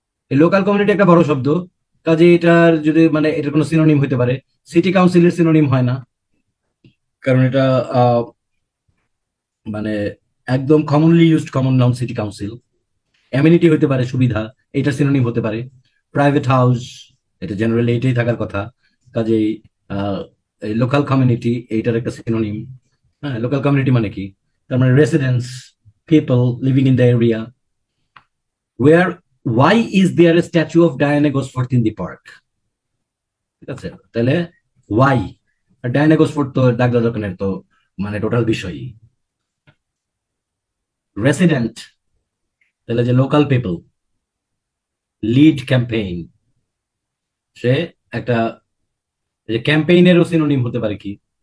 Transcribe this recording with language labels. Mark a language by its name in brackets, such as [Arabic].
[Bangla] এই local community একটা বড় শব্দ, কাজে এটার যদি মানে এটার কোনো সিনোনিম হতে পারে, সিটি কাউন্সিলের সিনোনিম হয় না, কারণ এটা মানে একদম commonly used common noun city council. এমিনিটি হতে পারে সুবিধা, এটা সিনোনিম হতে পারে। প্রাইভেট হাউস, এটা জেনারেলি এটাই থাকার কথা, কাজেই লোকাল কমিউনিটি এইটার একটা সিনোনিম। হ্যাঁ, লোকাল কমিউনিটি মানে কি? তার মানে residents, [English] people living in the area. Why is there a statue of Diana Gosforth in the park? [Bangla] ঠিক আছে, তাহলে why? Diana Gosforth তো ডাকলা দোকানের তো মানে টোটাল বিষয়ই। রেসিডেন্ট, তাহলে যে লোকাল পিপল। লিড ক্যাম্পেইন, সে একটা ক্যাম্পেইনেরও সিনোনিম হতে পারে কি?